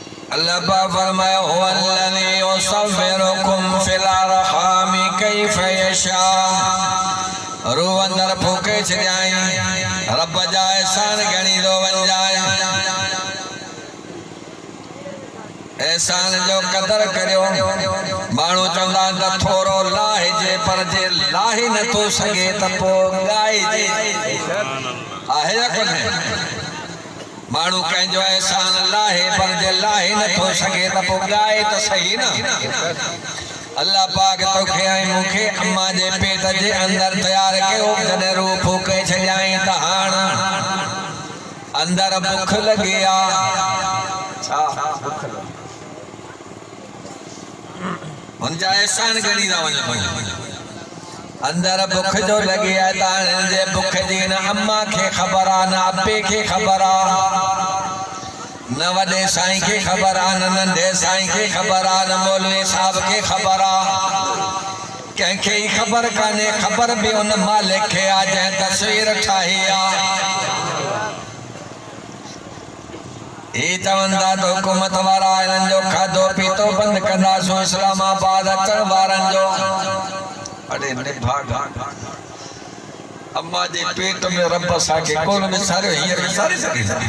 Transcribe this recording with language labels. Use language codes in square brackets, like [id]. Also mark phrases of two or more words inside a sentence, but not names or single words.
[sd] अल्लाह पाक फरमाया [ar] هو الذي يصوركم في الأرحام كيف يشاء. [sd] रूह अंदर फूके छॾियाई रब जा एहसान गणी दो बन जाए। एहसान जो कदर करियो। माण्हू चवंदा त थोरो लाहिजे पर जे लाही नथो सघे त पोइ ॻाइजे आहे या कोन्हे। माण्हू कंहिंजो एहसान लाहे पर जे लाहे नथो सघे त पोइ ॻाए त सही न। अल्लाह पाक तोखे ऐं मूंखे अम्मा जे पेट जे अंदर तयार कयो। जॾहिं रूह फूके छॾियाई त हाणे अंदर बुख लॻी आहे। छा बुख लॻी? हुनजा एहसान गणी था वञनि। अंदर बुख जो लगी है जे बुख जी न अम्मा के खबर आ न अब्बे के खबर आ न वडे साईं के खबर आ न नंढे साईं के खबर आ न मौलवी साहब के खबर आ। कंहिंखे ही खबर काने। खबर भी उन मालिक के आ जंहिं तस्वीर ठाही आ। ये चवंदा तो हुकूमत वारा इन्हनि जो खाधो पीतो बंद कंदासूं। इस्लामाबाद अचण वारनि जो अरे निभागा अम्मा जे पेट में रब साके कोन विसारियो हींअर विसारे सघे।